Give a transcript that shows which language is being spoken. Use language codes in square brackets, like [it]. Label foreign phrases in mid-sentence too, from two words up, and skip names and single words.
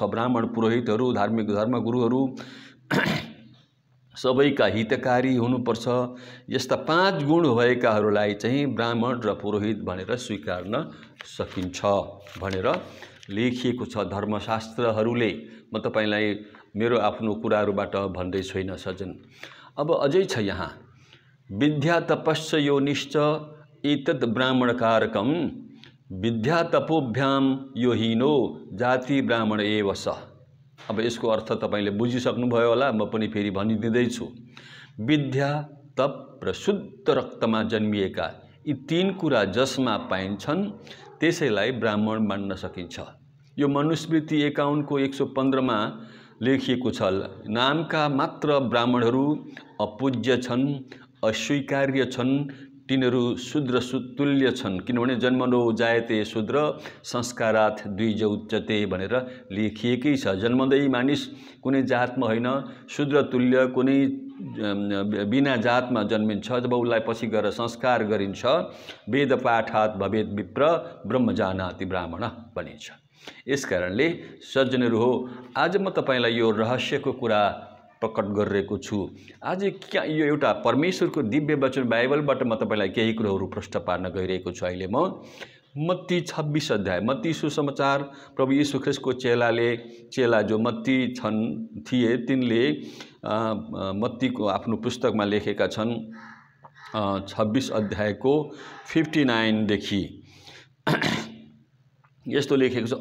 [ne] ब्राह्मण पुरोहितहरू, धार्मिक धर्मगुरुहरू सबैका हितकारी हुनुपर्छ। यस्ता 5 गुण भएकाहरूलाई चाहिँ ब्राह्मण र पुरोहित भनेर स्वीकार्न सकिन्छ भनेर लेखिएको छ धर्मशास्त्रहरूले। म तपाईलाई मेरो आफ्नो कुराहरूबाट भन्दै छैन सज्जन। अब अझै छ यहाँ, [sa] विद्या तपस्य योनिश्च एतद् ब्राह्मणकारकम् विद्या तपोभ्याम यो हीनो जाति ब्राह्मण एव स। [ne] अब यसको अर्थ तपाईले बुझिसक्नुभयो होला, म पनि फेरि भनिदिँदैछु। विद्या, तप र शुद्ध रक्तमा जन्मिएका यी 3 कुरा जसमा पाइन्छन् त्यसैलाई ब्राह्मण मान्न सकिन्छ। यो मनुस्मृति 51 को 115 मा लेखिएको छ। नामका मात्र ब्राह्मणहरू अपूज्य छन्, अस्वीकार्य छन्, तिनीहरू शूद्र तुल्य छन्, किनभने [sa] जन्मनो जायते शूद्र संस्कारात् द्विज उच्यते [ne] भनेर लेखिएकै छ। जन्मदै मानिस कुनै जातमा होइन, शूद्र तुल्य कुनै बिना जातमा जन्मिन्छ। जब उसलाई पछि गएर संस्कार गरिन्छ, [sa] वेद पाठात् भवेत् विप्र ब्रह्म जानाति ब्राह्मण भनिन्छ। [ne] यसकारणले सज्जनहरू हो, आज म तपाईलाई यो रहस्यको कुरा प्रकट गरिरहेको छु। आज क्या यो एउटा परमेश्वरको दिव्य वचन बाइबलबाट म तपाईलाई केही कुराहरू प्रश्न पार्न गइरहेको छु। अहिले म मत्ती 26 अध्याय, मत्ती सुसमाचार, प्रभु यीशु ख्रीष्टको चेला जो मत्ती थिए तिनले मत्तीको आफ्नो पुस्तकमा लेखेका छन् 26 अध्यायको 59 देखि यस्तो लेखेको छ।